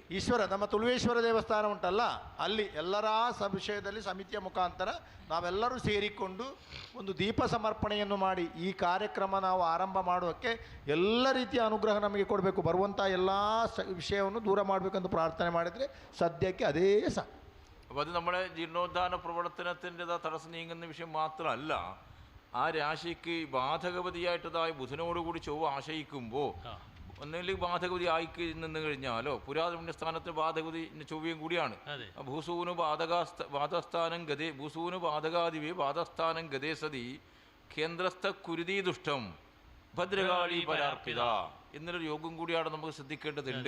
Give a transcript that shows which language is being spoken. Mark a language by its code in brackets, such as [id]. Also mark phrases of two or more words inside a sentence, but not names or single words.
[kn] ಈಶ್ವರ ನಮ್ಮ ತುಳುವೇಶ್ವರ ದೇವಸ್ಥಾನ ಉಂಟಲ್ಲ, ಅಲ್ಲಿ ಎಲ್ಲರ ವಿಷಯದಲ್ಲಿ ಸಮಿತಿಯ ಮುಖಾಂತರ ನಾವೆಲ್ಲರೂ ಸೇರಿಕೊಂಡು ಒಂದು ದೀಪ ಸಮರ್ಪಣೆಯನ್ನು ಮಾಡಿ ಈ ಕಾರ್ಯಕ್ರಮ ನಾವು ಆರಂಭ ಮಾಡೋಕ್ಕೆ ಎಲ್ಲ ರೀತಿಯ ಅನುಗ್ರಹ ನಮಗೆ ಕೊಡಬೇಕು. ಬರುವಂಥ ಎಲ್ಲ ವಿಷಯವನ್ನು ದೂರ ಮಾಡಬೇಕಂತ ಪ್ರಾರ್ಥನೆ ಮಾಡಿದರೆ ಸದ್ಯಕ್ಕೆ ಅದೇ ಸಾಕು. [ml] അപ്പോൾ അത് നമ്മുടെ ജീർണോദ്ധാന പ്രവർത്തനത്തിൻ്റെതാ തടസ്സം നീങ്ങുന്ന വിഷയം മാത്രമല്ല, ആ രാശിക്ക് ബാധകവതിയായിട്ടതായ ബുധനോടുകൂടി ചൊവ്വ ആശയിക്കുമ്പോൾ ഒന്നുകിൽ ബാധകവതി ആയി നിന്ന് കഴിഞ്ഞാലോ പുരാതന സ്ഥാനത്ത് ബാധകവതി ചൊവ്വയും കൂടിയാണ്. [sa] ഭൂസൂന് ബാധസ്ഥാനം ഗതേ ഭൂസൂന് ബാധകാദിവേ ബാധസ്ഥാനം ഗതേ സതി കേന്ദ്രസ്ഥ കുരുതി ദുഷ്ടം ഭദ്രകാളി പരാർപ്പിത [ml] എന്നൊരു യോഗം കൂടിയാണ് നമുക്ക് ശ്രദ്ധിക്കേണ്ടതുണ്ട്.